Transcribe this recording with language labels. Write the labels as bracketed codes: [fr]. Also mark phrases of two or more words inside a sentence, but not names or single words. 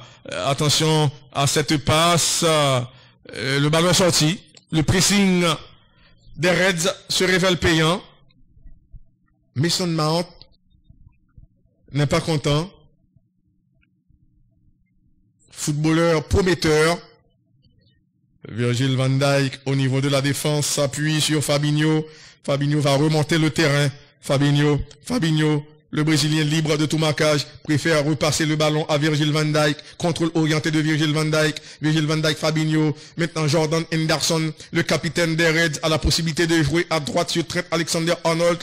[fr] Attention à cette passe, le ballon est sorti, le pressing des Reds se révèle payant. Mason Mount n'est pas content. Footballeur prometteur. Virgil van Dijk au niveau de la défense s'appuie sur Fabinho. Fabinho va remonter le terrain. Fabinho, le Brésilien libre de tout marquage, préfère repasser le ballon à Virgil van Dijk. Contrôle orienté de Virgil van Dijk, Fabinho. Maintenant Jordan Henderson, le capitaine des Reds, a la possibilité de jouer à droite sur Trent Alexander-Arnold.